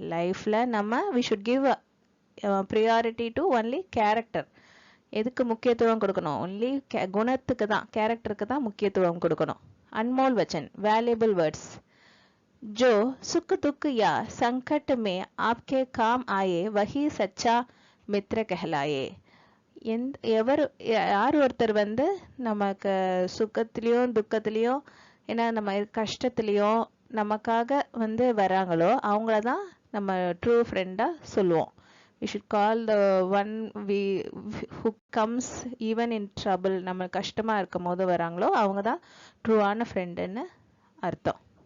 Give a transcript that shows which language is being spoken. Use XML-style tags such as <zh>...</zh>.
<ta>லைஃப்ல நம்ம</ta> <en>We should give priority to only character.</en> <ta>எதுக்கு முக்கியத்துவம் கொடுக்கணும், ஒன்லி குணத்துக்கு தான், கேரக்டருக்கு தான் முக்கியத்துவம் கொடுக்கணும்.</ta> <hi>Anmol வச்சன்,</hi> <en>Valuable words.</en> <hi>जो सुख दुख या संकट में आपके काम आए वही सच्चा मित्र कहलाए.</hi> <ta>யார் ஒருத்தர் வந்து நமக்கு சுகத்திலையும் துக்கத்திலையும், ஏன்னா நம்ம கஷ்டத்துலையும் நமக்காக வந்து வராங்களோ அவங்கள தான் நம்ம ட்ரூ ஃப்ரெண்டாக சொல்லுவோம்.</ta> <en>We should call the one who comes even in trouble.</en> <ta>நம்ம கஷ்டமா இருக்கும் போது வராங்களோ அவங்க தான் ட்ரூவான ஃப்ரெண்டுன்னு அர்த்தம்.</ta>